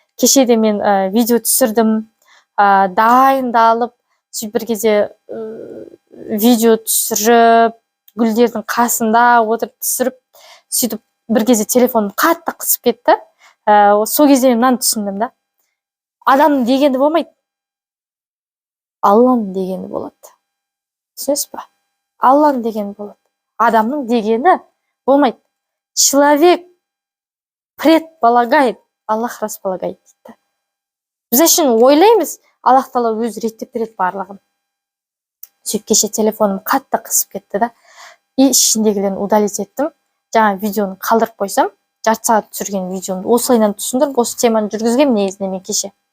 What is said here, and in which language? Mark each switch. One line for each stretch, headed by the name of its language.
Kazakh: Кешеде мен видео түсірдім, дайындалып, бір кезде видео түсіріп, гүлдердің қасында отырып түсіріп, сөйтіп бір кезде телефоным қатты қысып кетті. Сол кезде мен мынаны түсіндім да. Адамның дегені болмайды. Алланың дегені болады. Түсінесіз ба? Алланың дегені болады. Адамның дегені болмайды.
Russian: Человек предполагает, Аллах располагает
Kazakh: дейді. Біз үшін ойлаймыз, Аллах Тағала өзі реттеп береді барлығын. Сөйтіп кеше телефоным қатты қысып кетті да. И ішіндегілерін удалить еттім. Жаңа видеоны қалдырып қойсам, жарты сағат түсірген видеоны осылайынан түсіндіріп, осы теманы жүргізгем негізінде мен кеше.